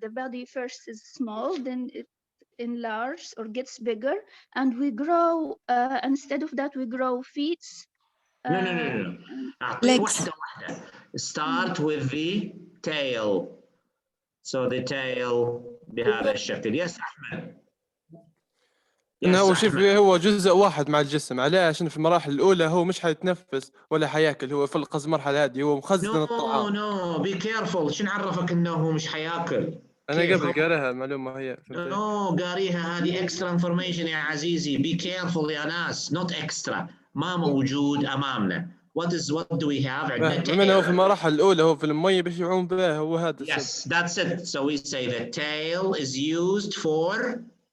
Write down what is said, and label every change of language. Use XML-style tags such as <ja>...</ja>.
<en>The body first is small, then it enlarges or gets bigger, and we grow. Instead of that, we grow feet. No. Legs. Start with the tail. So the tail بهذا الشكل. Yes, أحمد.</en> <ar>إنه هو شوف هو جزء واحد مع الجسم عليه عشان في المراحل الأولى هو مش حيتنفس ولا حياكل هو في المرحلة هذه هو مخزن الطعام. No, be careful. شنو عرفك إنه هو مش حياكل؟ أنا قبل قاريها المعلومة هي. No, قاريها هذه extra information يا عزيزي.</ar> <en>Be careful يا ناس. Not extra. ما موجود أمامنا. What do we have?</en> <ar>من هو في المراحل الأولى هو في المية باش يعوم به هو هذا.</ar> <en>Yes, that's it. So we say the tail is used for</en>